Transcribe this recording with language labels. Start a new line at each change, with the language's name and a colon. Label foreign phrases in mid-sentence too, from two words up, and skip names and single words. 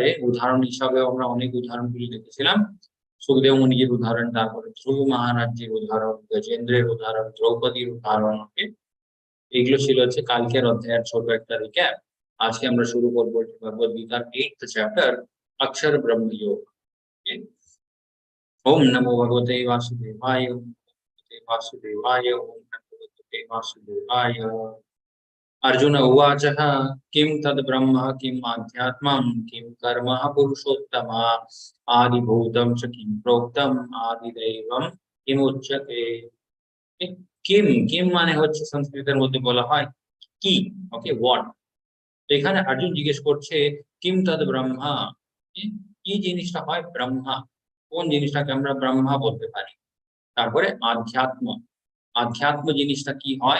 Bangla: উদাহরণ হিসাবে আমরা অনেক উদাহরণগুলি দেখেছিলাম। সুখদেব মুনির উদাহরণ, তারপরে ধ্রুব মহারাজের উদাহরণ, গজেন্দ্রের উদাহরণ, দ্রৌপদীর উদাহরণ। এগুলো ছিল হচ্ছে কালকের অধ্যায়ের ছোট একটা রিক্যাপ। আজকে আমরা শুরু করবো ভগবদ গীতার 8th চ্যাপ্টার অক্ষর ব্রহ্ম যোগ।
Sanskrit: ओम नमो भगवते वासुदेवाय ओम भगवते वासुदेवाय ओम भगवते वासुदेवाय। अर्जुन उवाच किं तद् ब्रह्म किम् आध्यात्मं किं कर्म पुरुषोत्तम आदिभूतं च किं प्रोक्तम आदिदैवं किमुच्यते।
Bangla: কিম কিম মানে হচ্ছে সংস্কৃতের মধ্যে বলা হয় কি।
English: okay, what.
Bangla: এখানে অর্জুন জিজ্ঞেস করছে
Sanskrit: किम् तद् ब्रह्म,
Bangla: কি জিনিসটা হয় ব্রহ্মা, কোন জিনিসটাকে আমরা ব্রহ্মা বলতে পারি। তারপরে আধ্যাত্ম, আধ্যাত্ম জিনিসটা কি হয়।